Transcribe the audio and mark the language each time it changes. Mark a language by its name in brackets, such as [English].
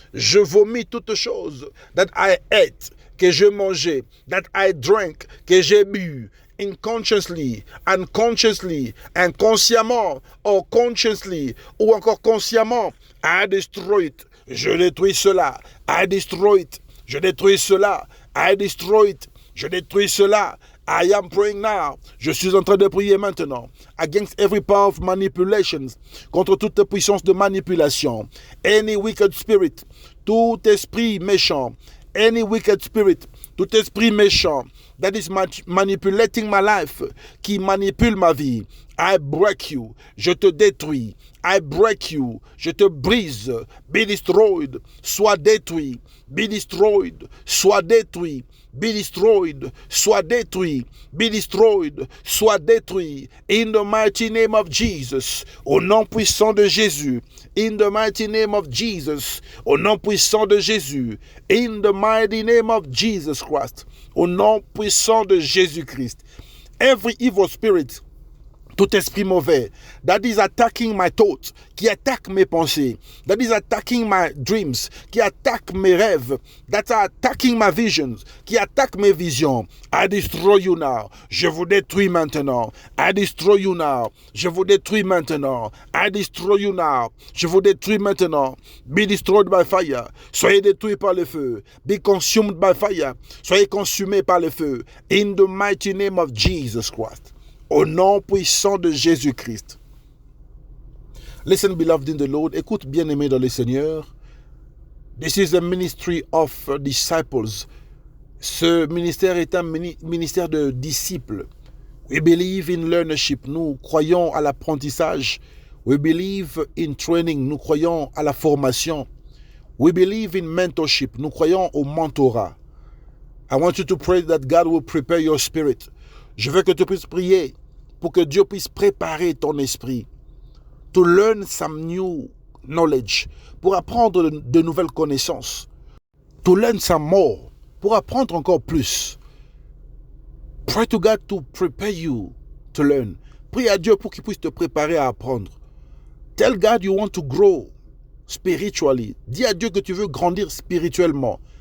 [French] Je vomis toutes choses [English] that I ate, [French] que je mangeais, [English] that I drank, [French] que j'ai bu, [English] unconsciously, unconsciously, [French] inconsciemment, [English] or consciously, [French] ou encore consciemment. [English] I destroy it. [French] Je détruis cela. [English] I destroy it. [French] Je détruis cela. [English] I destroy it. [French] Je détruis cela. [English] I am praying now. [French] Je suis en train de prier maintenant. [English] Against every power of manipulations. [French] Contre toute puissance de manipulation. [English] Any wicked spirit. [French] Tout esprit méchant. [English] Any wicked spirit. [French] Tout esprit méchant. [English] That is manipulating my life. [French] Qui manipule ma vie. [English] I break you. [French] Je te détruis. I break you. Je te brise. [English] Be destroyed. [French] Sois détruit. [English] Be destroyed. [French] Sois détruit. [English] Be destroyed. Sois détruit. Be destroyed. [French] Sois détruit. [English] In the mighty name of Jesus. [French] Au nom puissant de Jésus. [English] In the mighty name of Jesus. [French] Au nom puissant de Jésus. [English] In the mighty name of Jesus Christ. [French] Au nom puissant de Jésus-Christ. [English] Every evil spirit, [French] tout esprit mauvais, [English] that is attacking my thoughts, [French] qui attaque mes pensées, [English] that is attacking my dreams, [French] qui attaque mes rêves, [English] that are attacking my visions, [French] qui attaque mes visions. [English] I destroy you now. [French] Je vous détruis maintenant. [English] I destroy you now. [French] Je vous détruis maintenant. [English] I destroy you now. [French] Je vous détruis maintenant. [English] Be destroyed by fire. [French] Soyez détruits par le feu. [English] Be consumed by fire. [French] Soyez consumés par le feu. [English] In the mighty name of Jesus Christ. [French] Au nom puissant de Jésus-Christ. [English] Listen, beloved in the Lord. [French] Écoute, bien-aimé dans le Seigneur. [English] This is a ministry of disciples. [French] Ce ministère est un ministère de disciples. [English] We believe in learnership. [French] Nous croyons à l'apprentissage. [English] We believe in training. [French] Nous croyons à la formation. [English] We believe in mentorship. [French] Nous croyons au mentorat. [English] I want you to pray that God will prepare your spirit. [French] Je veux que tu puisses prier pour que Dieu puisse préparer ton esprit. [English] To learn some new knowledge. [French] Pour apprendre de nouvelles connaissances. [English] To learn some more. [French] Pour apprendre encore plus. [English] Pray to God to prepare you to learn. [French] Prie à Dieu pour qu'il puisse te préparer à apprendre. [English] Tell God you want to grow spiritually. [French] Dis à Dieu que tu veux grandir spirituellement.